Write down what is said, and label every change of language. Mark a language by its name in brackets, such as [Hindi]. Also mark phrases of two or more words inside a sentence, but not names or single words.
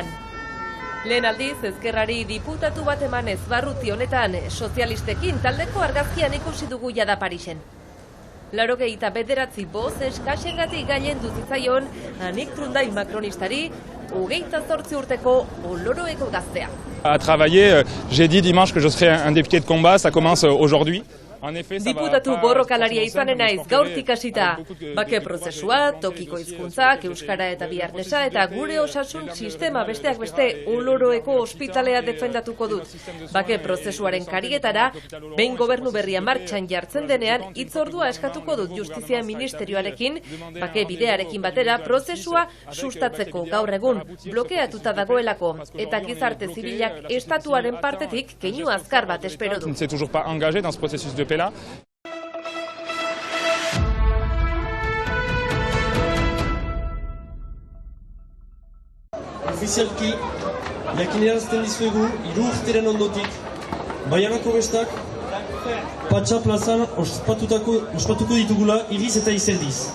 [Basque] Lehen aldiz, ezkerrari diputatu bat emanez barruti honetan sozialistekin taldeko argazkian ikusi dugu jada Parisen. 89 boz eskasengatik gailendu zitzaion Anik Trundai makronistari 28 urteko Oloroeko gaztea. [French] À travailler, j'ai dit dimanche que je serai un député de combat, ça commence aujourd'hui. [Basque] Diputatu borrokalaria izanen naiz gaurtik hasita. Bake prozesua, tokiko hizkuntzak, euskara eta biarnesa eta gure osasun sistema besteak beste Oloroeko ospitalea defendatuko dut. Bake prozesuaren karietara, behin gobernu berria martxan jartzen denean, hitzordua eskatuko dut Justizia Ministerioarekin, bake bidearekin batera prozesua sustatzeko gaur egun blokeatuta dagoelako eta gizarte zibilak estatuaren partetik keinu azkar bat espero du. [French] C'est toujours pas engagé dans ce processus de paix-là. [Basque] Ofizialki, jakinarazten dizuegu 3 urteren ondotik, Baionako bestak Patxa plazan ospatuko ditugula iriz eta izerdiz.